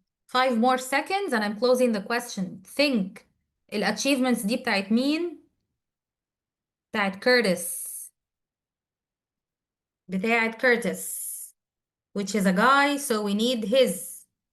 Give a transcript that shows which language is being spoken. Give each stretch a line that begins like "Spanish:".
English: 5 more seconds and I'm closing the question. Think.
Arabic: الاتشيفمنتس دي بتاعت مين؟ بتاعت كيرتس. بتاعت
English: Curtis which is a guy, so we need his.